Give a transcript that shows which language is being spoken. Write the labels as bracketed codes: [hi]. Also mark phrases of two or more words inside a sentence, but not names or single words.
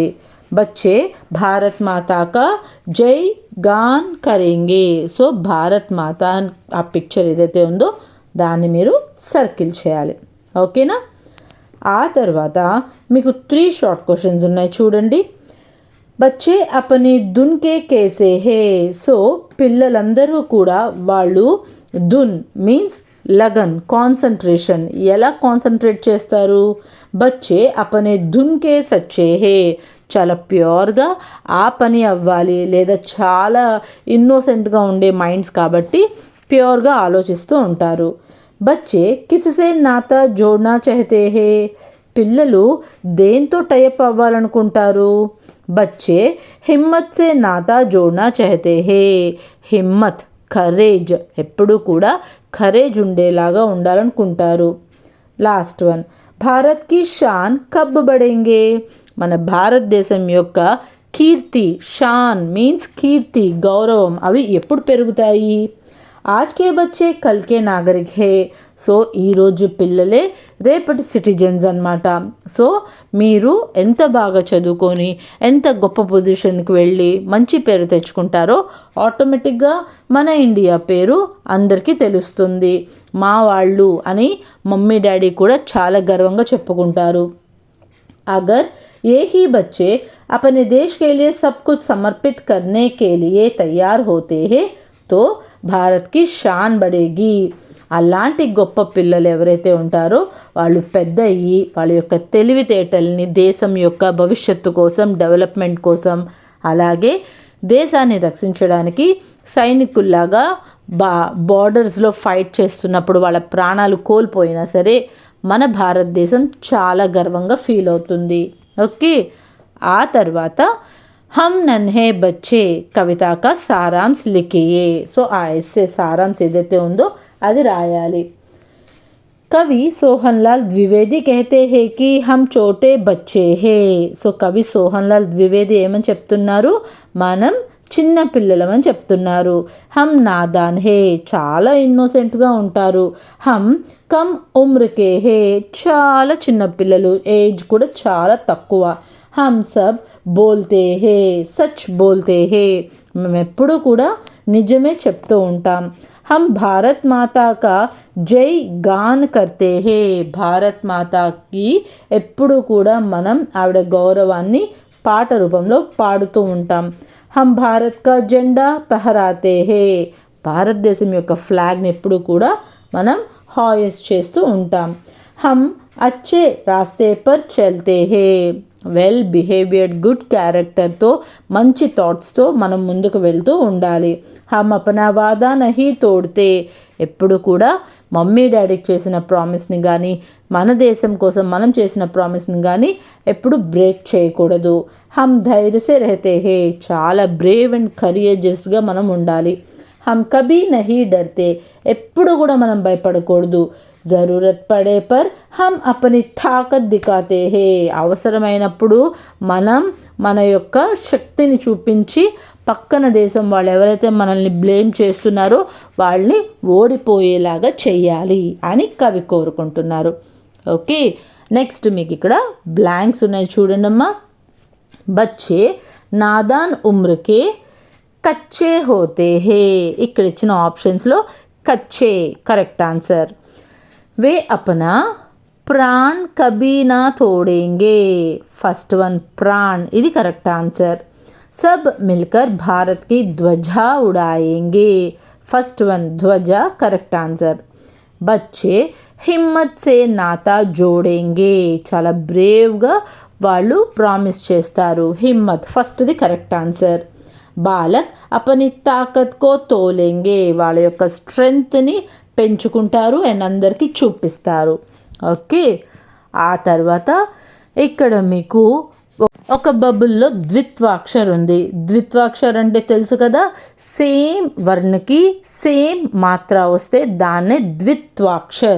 [hi] बच्चे भारत माता का जय गान करेंगे. [te] సో భారత్ మాత ఆ పిక్చర్ ఏదైతే ఉందో దాన్ని మీరు సర్కిల్ చేయాలి. ఓకేనా? ఆ తర్వాత మీకు 3 [en] short questions [te] ఉన్నాయి చూడండి. [hi] बच्चे अपने धुन के कैसे हैं. [te] సో పిల్లలందరూ కూడా వాళ్ళు దున్ మీన్స్ లగన్, కాన్సన్ట్రేషన్, ఎలా కాన్సన్ట్రేట్ చేస్తారు? [hi] बच्चे अपने धुन के सच्चे हैं, [te] చాలా ప్యూర్గా ఆ పని అవ్వాలి, లేదా చాలా ఇన్నోసెంట్గా ఉండే మైండ్స్ కాబట్టి ప్యూర్గా ఆలోచిస్తూ ఉంటారు. [hi] बच्चे किससे नाता जोड़ना चाहते हैं, [te] పిల్లలు దేంతో టైప్ అవ్వాలనుకుంటారు? [hi] बच्चे हिम्मत से नाता जोड़ना चाहते हैं, हिम्मत కరేజ్, [te] ఎప్పుడూ కూడా కరేజ్ ఉండేలాగా ఉండాలనుకుంటారు. [en] last one [hi] भारत की शान कब बढ़ेंगे, [te] మన భారతదేశం యొక్క కీర్తి, షాన్ మీన్స్ కీర్తి, గౌరవం, అవి ఎప్పుడు పెరుగుతాయి? [hi] आज के बच्चे कल के नागरिक है. [te] సో ఈరోజు పిల్లలే రేపటి సిటిజన్స్ అన్నమాట. సో మీరు ఎంత బాగా చదువుకొని ఎంత గొప్ప పొజిషన్కి వెళ్ళి మంచి పేరు తెచ్చుకుంటారో ఆటోమేటిక్గా మన ఇండియా పేరు అందరికీ తెలుస్తుంది. మా వాళ్ళు అని [en] mummy daddy [te] కూడా చాలా గర్వంగా చెప్పుకుంటారు. [hi] अगर ये ही बच्चे अपने देश के लिए सब कुछ समर्पित करने के लिए तैयार होते हैं तो भारत की शान बढ़ेगी. [te] అలాంటి గొప్ప పిల్లలు ఎవరైతే ఉంటారో వాళ్ళు పెద్ద అయ్యి వాళ్ళ యొక్క తెలివితేటల్ని దేశం యొక్క భవిష్యత్తు కోసం డెవలప్మెంట్ కోసం అలాగే దేశాన్ని రక్షించడానికి సైనికుల్లాగా బార్డర్స్లో ఫైట్ చేస్తున్నప్పుడు వాళ్ళ ప్రాణాలు కోల్పోయినా సరే మన భారతదేశం చాలా గర్వంగా ఫీల్ అవుతుంది. ఓకే, ఆ తర్వాత [hi] हम नन्हे बच्चे कविता का सारांश लिखिए. [te] సో ఆ ఎస్సే సారాంశ్ ఏదైతే ఉందో అది రాయాలి. [hi] కవి సోహన్లాల్ ద్వివేది कहते हैं कि हम छोटे बच्चे हैं. [te] సో కవి సోహన్లాల్ ద్వివేది ఏమని చెప్తున్నారు, మనం చిన్న పిల్లలమని చెప్తున్నారు. [hi] हम नादान हैं, [te] చాలా ఇన్నోసెంట్గా ఉంటారు. [hi] हम कम उम्र के हैं, [te] చాలా చిన్న పిల్లలు, ఏజ్ కూడా చాలా తక్కువ. [hi] हम सब बोलते हैं, सच बोलते हैं, [te] మేము ఎప్పుడూ కూడా నిజమే చెప్తూ ఉంటాం. [hi] हम भारत माता का जय गान करते हैं, [te] భారత్ మాతాకి ఎప్పుడు కూడా మనం ఆవిడ గౌరవాన్ని పాట రూపంలో పాడుతూ ఉంటాం. [hi] हम भारत का झंडा फहराते हैं, [te] భారతదేశం యొక్క ఫ్లాగ్ని ఎప్పుడు కూడా మనం హాయిస్ట్ చేస్తూ ఉంటాం. [hi] हम अच्छे रास्ते पर चलते हैं, [en] well behaved good character [te] మంచి థాట్స్తో మనం ముందుకు వెళ్తూ ఉండాలి. [hi] हम अपना वादा नहीं तोड़ते, [te] ఎప్పుడు కూడా [en] mummy daddy [te] చేసిన ప్రామిస్ని కానీ మన దేశం కోసం మనం చేసిన ప్రామిస్ని కానీ ఎప్పుడు బ్రేక్ చేయకూడదు. [hi] हम धैर्य से रहते हैं, [te] చాలా [en] brave and courageous [te] మనం ఉండాలి. [hi] हम कभी नहीं डरते, [te] ఎప్పుడు కూడా మనం భయపడకూడదు. [hi] ज़रूरत पड़े पर हम अपनी ताक़त दिखाते हैं, [te] అవసరమైనప్పుడు మనం మన యొక్క శక్తిని చూపించి పక్కన దేశం వాళ్ళు ఎవరైతే మనల్ని బ్లేమ్ చేస్తున్నారో వాళ్ళని ఓడిపోయేలాగా చెయ్యాలి అని కవి కోరుకుంటున్నారు. ఓకే, నెక్స్ట్ మీకు ఇక్కడ బ్లాంక్స్ ఉన్నాయి చూడండి అమ్మా. [hi] बच्चे नादान उम्र के कच्चे होते हैं, [te] ఇక్కడ ఇచ్చిన ఆప్షన్స్లో కచ్చే [en] correct answer. [hi] वे अपना प्राण कभी ना तोड़ेंगे, [en] first one [hi] प्राण, [te] ఇది [en] correct answer. [hi] सब मिलकर भारत की ध्वजा उड़ाएंगे, [en] first one [hi] ध्वजा [en] correct answer. [hi] बच्चे हिम्मत से नाता जोड़ेंगे, [te] చాలా బ్రేవ్గా వాళ్ళు ప్రామిస్ చేస్తారు. హిమ్మత్ ఫస్ట్ది [en] correct answer. [hi] बालक अपनी ताक़त को तोलेंगे, [te] వాళ్ళ యొక్క స్ట్రెంగ్త్ని పెంచుకుంటారు అండ్ అందరికీ చూపిస్తారు. ఓకే, ఆ తర్వాత ఇక్కడ మీకు ఒక బబుల్లో ద్విత్వాక్షర్ ఉంది. ద్విత్వాక్షర్ అంటే తెలుసు కదా, సేమ్ వర్ణకి సేమ్ మాత్ర వస్తే దాన్నే ద్విత్వాక్షర్.